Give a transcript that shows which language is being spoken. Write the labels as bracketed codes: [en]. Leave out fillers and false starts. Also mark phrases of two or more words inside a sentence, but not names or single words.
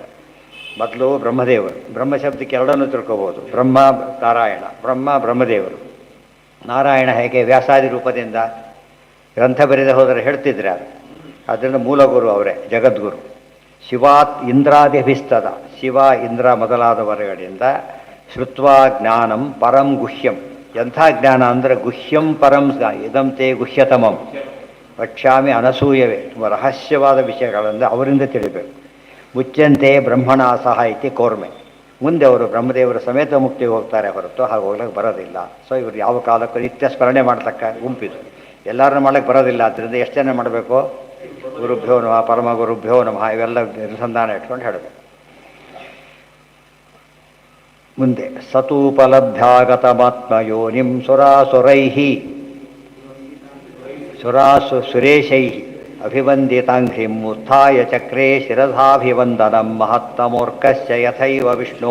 [kn] ಮೊದಲು ಬ್ರಹ್ಮದೇವರು, ಬ್ರಹ್ಮ ಶಬ್ದಕ್ಕೆ ಎರಡನ್ನೂ ತಿಳ್ಕೊಬೋದು. ಬ್ರಹ್ಮ ನಾರಾಯಣ, ಬ್ರಹ್ಮದೇವರು. ನಾರಾಯಣ ಹೇಗೆ ವ್ಯಾಸಾದಿ ರೂಪದಿಂದ ಗ್ರಂಥ ಬರೆದ ಹೋದರೆ ಹೇಳ್ತಿದ್ರೆ ಅದು, ಅದರಿಂದ ಮೂಲಗುರು ಅವರೇ, ಜಗದ್ಗುರು. [sa] ಶಿವಾತ್ ಇಂದ್ರಾದಿಭಿಸ್ತದ, [kn] ಶಿವ ಇಂದ್ರ ಮೊದಲಾದವರುಗಳಿಂದ [sa] ಶ್ರುತ್ವಾ ಜ್ಞಾನಂ ಪರಂ ಗುಹ್ಯಂ. [kn] ಎಂಥ ಜ್ಞಾನ ಅಂದರೆ [sa] ಗುಹ್ಯಂ ಪರಂ ಇದಂತೆ ಗುಹ್ಯತಮಂ ವಕ್ಷ್ಯಾಮಿ ಅನಸೂಯವೇ. [kn] ತುಂಬ ರಹಸ್ಯವಾದ ವಿಷಯಗಳಿಂದ ಅವರಿಂದ ತಿಳಿಬೇಕು. [sa] ಮುಚ್ಚಂತೆ ಬ್ರಹ್ಮಣ ಸಹಾಯಿತಿ ಕೋರ್ಮೆ. [kn] ಮುಂದೆ ಅವರು ಬ್ರಹ್ಮದೇವರ ಸಮೇತ ಮುಕ್ತಿಗೆ ಹೋಗ್ತಾರೆ ಹೊರತು ಹಾಗೆ ಹೋಗ್ಲಿಕ್ಕೆ ಬರೋದಿಲ್ಲ. ಸೊ ಇವರು ಯಾವ ಕಾಲಕ್ಕೂ ನಿತ್ಯ ಸ್ಮರಣೆ ಮಾಡ್ತಕ್ಕ ಗುಂಪಿದು. ಎಲ್ಲರನ್ನೂ ಮಾಡೋಕ್ಕೆ ಬರೋದಿಲ್ಲ. ಆದ್ದರಿಂದ ಎಷ್ಟು ಜನ ಮಾಡಬೇಕು? [sa] ಗುರುಭ್ಯೋ ನಮಃ, ಪರಮ ಗುರುಭ್ಯೋ ನಮಃ, [kn] ಇವೆಲ್ಲ ಅನುಸಂಧಾನ ಇಟ್ಕೊಂಡು ಹೇಳಬೇಕು. [sa] ಮುಂದೆ ಸತೂಪಲಬ್ಧ್ಯಾಗತಮಾತ್ಮಯೋನಿಂ ಸುರೇಶೈ ಅಭಿವಂದಿತಾಂಘ್ರಿಂ ಉತ್ಥಾಯ ಚಕ್ರೇ ಶಿರಸಾಭಿವಂದನಂ ಮಹತ್ತಮೋರ್ಕಶ್ಚ ಯಥೈವ ವಿಷ್ಣೋ.